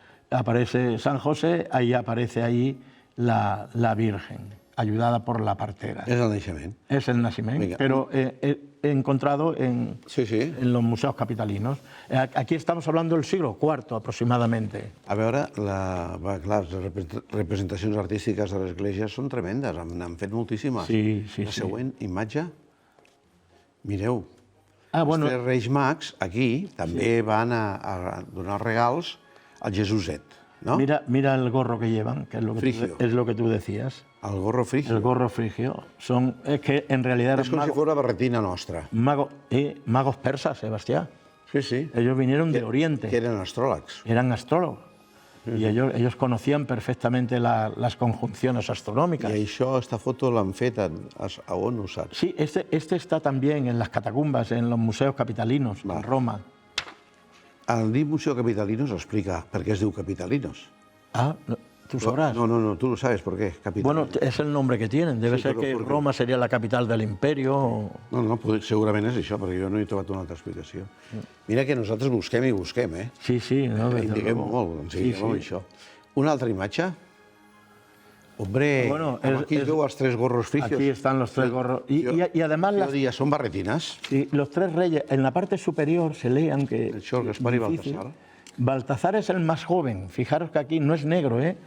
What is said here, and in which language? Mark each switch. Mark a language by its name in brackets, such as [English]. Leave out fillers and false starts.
[Spanish] Aparece San José, ahí aparece la Virgen, ayudada por la partera. [Catalan] És el naixement. [Spanish] Es el nacimiento, pero he encontrado en los museos capitalinos. Aquí estamos hablando del siglo IV aproximadamente. [Catalan] A veure, clar, les representacions artístiques de l'església són tremendes, n'han fet moltíssimes. Sí. La següent imatge, mireu, Bueno, els tres reis mags aquí també van a donar regals al Jesuset, ¿no? [Spanish] mira el gorro que llevan, que es lo que tú decías. El gorro frigio. El gorro frigio. Es que en realidad [Catalan] És com si fos la barretina nostra. [Spanish] magos persas, Sebastián. Sí. Ellos vinieron de Oriente. [Catalan] Que eren astròlegs. [Spanish] Eran astrólogos. Y ellos conocían perfectamente las conjunciones astronómicas. [Catalan] I això, esta foto l'han fet a on, ho saps? [Spanish] Sí, este está también en las catacumbas, en los museos capitalinos, en Roma. [Catalan] El dir Museo Capitalinos explica per què es diu Capitalinos. [Spanish] Tú sabrás. No, tú lo sabes por qué, Capitalinos. Bueno, es el nombre que tienen. Debe ser que Roma sería la capital del imperio. [Catalan] No, segurament és això, perquè jo no he trobat una altra explicació. Mira que nosaltres busquem i busquem, eh? Sí. No, Indiquem molt, ens indiquem amb això. Una altra imatge? Hombre, aquí veu els tres gorros frigios. [Spanish] Aquí están los tres gorros. Y además... Yo diría, son barretinas. Sí, los tres reyes. En la parte superior se lee, aunque... Melchor, Gaspar y Baltasar. Baltasar es el más joven. Fijaros que aquí no es negro, ¿eh?